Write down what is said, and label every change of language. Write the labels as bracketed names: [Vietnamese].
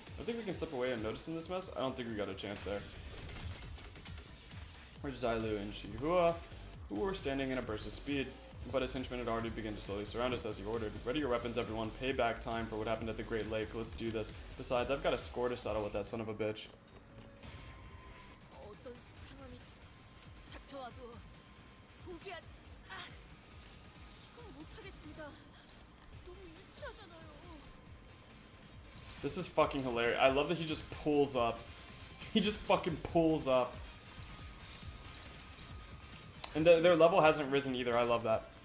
[English] I think we can slip away unnoticed in this mess. I don't think we got a chance there. Where's Zylu and Shihua? who were standing in a burst of speed, but his henchmen had already begun to slowly surround us as he ordered. Ready your weapons, everyone. Payback time for what happened at the Great Lake. Let's do this. Besides, I've got a score to settle with that son of a bitch. [Korean] 어떤 상황이 닥쳐와도 포기한 이건 못하겠습니다. 너무 유치하잖아요. [English] This is fucking hilarious. I love that he just pulls up. He just fucking pulls up. And their level hasn't risen either. I love that.